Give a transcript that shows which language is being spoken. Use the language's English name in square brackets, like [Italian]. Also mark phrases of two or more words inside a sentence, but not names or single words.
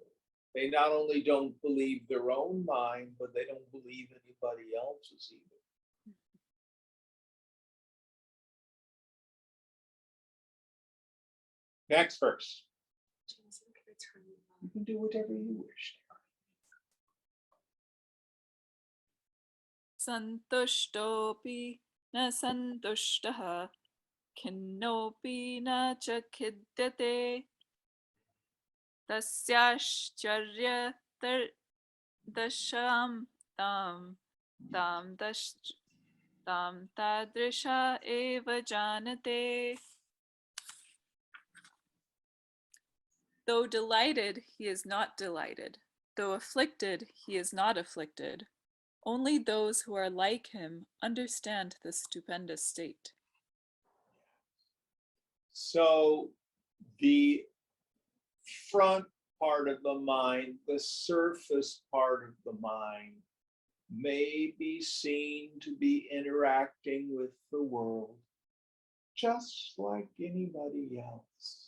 [English] They not only don't believe their own mind, but they don't believe anybody else's either. Next verse. You can do whatever you wish. [Sanskrit] सन्तुष्टोऽपि न सन्तुष्टः खिन्नोऽपि न च खिद्यते. तस्याश्चर्य दशां तां तां दश तां तादृशा एव जानते. [English] Though delighted, he is not delighted. Though afflicted, he is not afflicted. Only those who are like him understand this stupendous state. So the front part of the mind, the surface part of the mind, may be seen to be interacting with the world just like anybody else.